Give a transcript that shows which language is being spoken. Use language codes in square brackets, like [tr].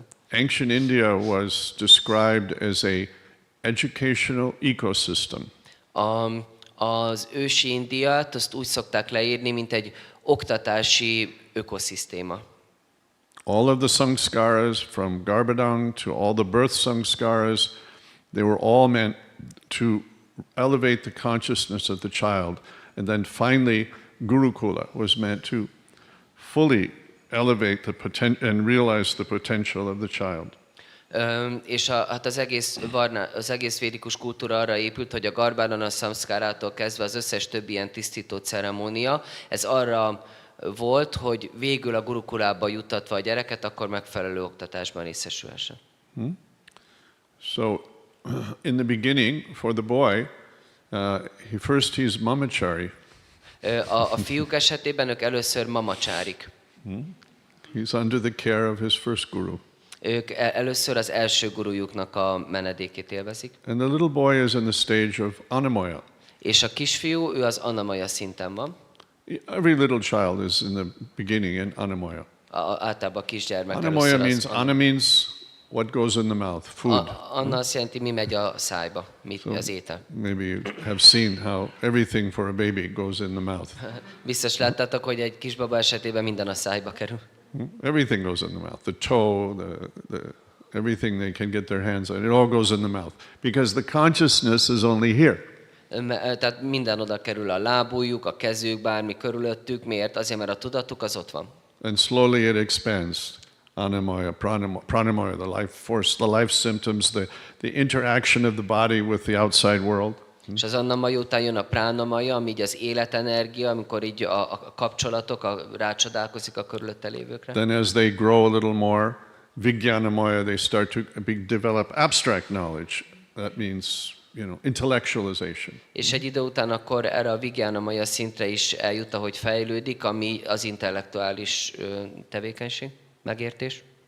[en] Ancient India was described as a educational ecosystem. [hu] Az ősi Indiát azt úgy szokták leírni, mint egy oktatási ökoszisztéma. [en] All of the samskaras, from Garbhadang to all the birth samskaras, they were all meant to elevate the consciousness of the child. And then finally, Gurukula was meant to fully elevate the potential and realize the potential of the child. [hu] És hát az egész védikus kultúra arra épült, hogy a Garbhadana szamszkárától kezdve az összes többi ilyen tisztító ceremónia, ez arra volt, hogy végül a gurukulába juttatva a gyereket, akkor megfelelő oktatásban részesülhessen. [en] So, in the beginning, for the boy, he's mamachari. [hu] A fiúk esetében ők először mamacsárik. [en] He's under the care of his first guru. [hu] Ők először az első gurujuknak a menedékét élvezik. [en] And the little boy is in the stage of anamaya. [hu] És a kisfiú, ő az anamaya szinten van. [en] Every little child is in the beginning in anamaya. [hu] Általában a kisgyermek [en] Anamaya means what goes in the mouth, food. [hu] Anna azt jelenti, mi megy a szájba, az étel. [en] Maybe you have seen how everything for a baby goes in the mouth. [hu] Biztos láttátok, hogy egy kisbaba esetében minden a szájba kerül. [en] Everything goes in the mouth. The toe, everything they can get their hands on, it all goes in the mouth. Because the consciousness is only here. [hu] Tehát minden oda kerül, a lábujjuk, a kezük, bármi körülöttük. Miért? Azért, mert a tudatuk az ott van. [en] And slowly it expands. Anamaya, pranamaya, the life force, the life symptoms, the interaction of the body with the outside world. [hu] És az annamaya után jön a pránamaya, ami így az életenergia, amikor így a kapcsolatok rácsodálkozik a körülötte lévőkre. [en] Then as they grow a little more, vijnanamaya, they start to develop abstract knowledge. That means, intellectualization. [hu] És egy idő után akkor erre a vijnanamaya szintre is eljut, ahogy fejlődik, ami az intellektuális tevékenység, megértés.